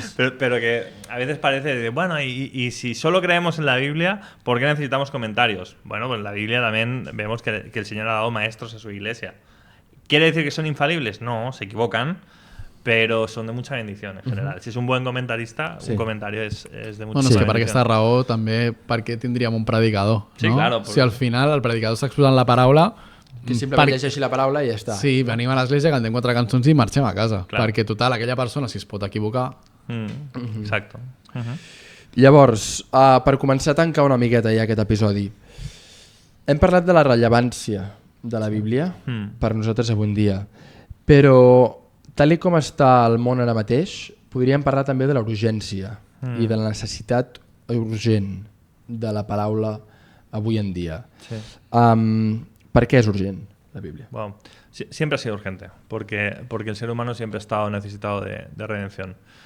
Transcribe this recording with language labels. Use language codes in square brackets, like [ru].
[es] Pero que a veces parece, bueno, y si solo creemos en la Biblia, ¿por qué necesitamos comentarios? Bueno, pues en la Biblia también vemos que el Señor ha dado maestros a su iglesia. ¿Quiere decir que son infalibles? No, se equivocan, pero son de mucha bendición en general. Si es un buen comentarista, un comentario es de mucha bendición. [ca] Bueno, és que per aquesta raó també per què tindríem un predicador, no? [es] Sí, claro. [ca] Si al final el predicador està exposant la paraula, que simplement llegeixi la paraula i ja està. Sí, venim a l'església, cantem 4 cançons i marxem a casa. Clar. Perquè total, aquella persona si es pot equivocar... [es] Exacto. [ca] Llavors, per començar a tancar una miqueta ja aquest episodi, hem parlat de la rellevància de la Bíblia per nosaltres avui en dia, però tal com està el món ara mateix, podríem parlar també de la urgència i de la necessitat urgent de la paraula avui en día. Sí. [es] ¿Por qué es urgente la Biblia? Bueno, siempre ha sido urgente, porque el ser humano siempre ha estado necesitado de redención.